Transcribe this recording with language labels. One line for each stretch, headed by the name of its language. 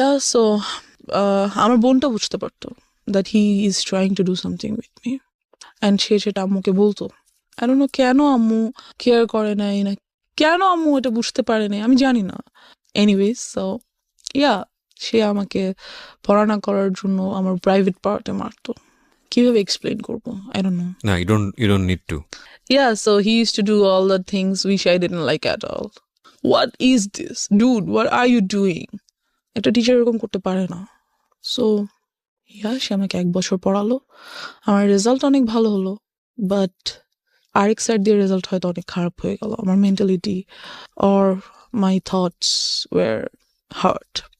English: so
Bangla: আমার বোনটা বুঝতে পারতো
English: that he is trying to do something with me, and
Bangla: সে সেটা আম্মুকে বলতো।
English: I don't know
Bangla: কেন আম্মু কেয়ার করে নাই, না কেন আম্মু এটা বুঝতে পারে নাই, আমি জানি না। এনিওয়েজ, সো সে আমাকে পড়াশোনা করার জন্য আমার প্রাইভেট পার্টে মারতো। কিভাবে এক্সপ্লেন করবো,
English: I don't know. না, you don't need to. So he used to do all the things which I didn't like at all. What is this? Dude, what are you doing?
Bangla: একটা teacher এরকম করতে পারে না। So সে আমাকে 1 বছর পড়ালো, আমার result অনেক ভালো হলো, বাট আরেক সাইড দিয়ে রেজাল্ট হয়তো অনেক খারাপ হয়ে গেল।
English: আমার mentality or my thoughts were hurt.